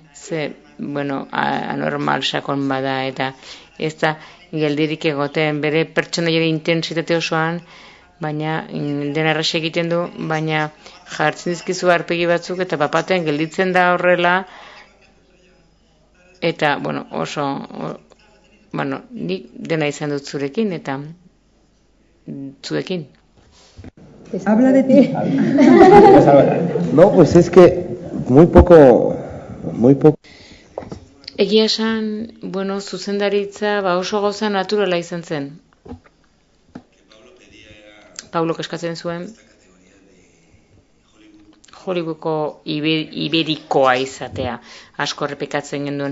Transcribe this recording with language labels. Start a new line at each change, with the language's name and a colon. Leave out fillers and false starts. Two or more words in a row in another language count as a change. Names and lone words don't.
Basque: anormal sakon bada, eta ez da geldirik egoten bere pertsonaiaren intensitate osoan, baina dena erraxe egiten du, baina jartzen dizkizu arpegi batzuk, eta bapatean gelditzen da horrela, eta, oso, nik dena izan dut zurekin, eta zuekin.
Spanish: Habla de ti. No, pues es que muy poco.
Basque: Egia esan, zuzendaritza oso gauza naturala izan zen. Paulok eskatzen zuen Hollywoodko iberikoa izatea, asko errepikatzen genduen.